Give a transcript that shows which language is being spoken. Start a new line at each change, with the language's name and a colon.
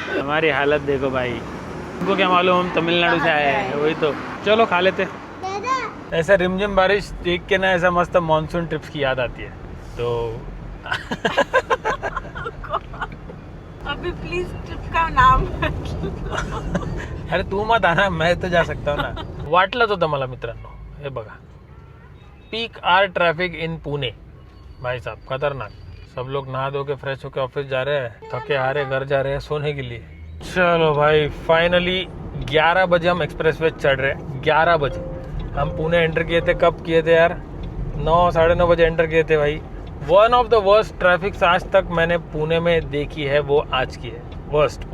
Hindi: हमारी हालत देखो भाई, उनको क्या मालूम हम तमिलनाडु से आए हैं, वही तो। चलो खा लेते। ऐसा रिमझिम बारिश देख के ना ऐसा मस्त मानसून ट्रिप्स की याद आती है। तो अभी प्लीज ट्रिप का नाम अरे तू मत आना, मैं तो जा सकता हूँ ना।
Marathi: वाटलंच होतं मला मित्रांनो, हे बघा
English: peak hour traffic in Pune
Hindi: भाई साहब, खतरनाक। सब लोग नहा धो के फ्रेश होके ऑफिस जा रहे हैं, थके हारे घर जा रहे हैं सोने के लिए। चलो भाई फाइनली 11 बजे हम एक्सप्रेसवे चढ़ रहे हैं। 11 बजे हम पुणे एंटर किए थे, कब किए थे यार, 9 साढ़े 9 बजे एंटर किए थे भाई।
English: one of the worst traffic
Hindi: आज तक मैंने पुणे में देखी है, वो आज की है वर्स्ट।